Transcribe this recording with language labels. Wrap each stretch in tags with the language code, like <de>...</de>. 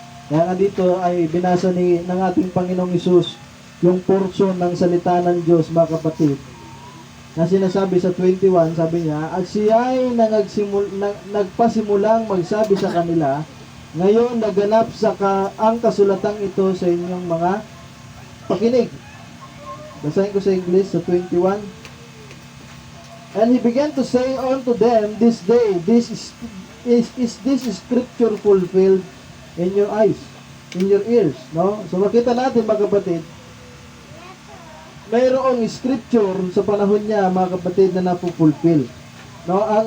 <tl>Kaya nga dito ay binasa ng ating Panginoong Hesus yung portion ng salita ng Diyos, mga kapatid, na sinasabi sa 21, sabi niya, at siya ay nagpasimulang magsabi sa kanila, ngayon naganap ang kasulatang ito sa inyong mga pakinig. Basahin ko sa English sa 21.</tl> <en>And he began to say unto them, this day, is this scripture fulfilled in your eyes, in your ears, no?</en> <tl>So makita natin, mga kapatid, mayroong scripture sa panahon niya, mga kapatid, na napupulfill, no?</tl>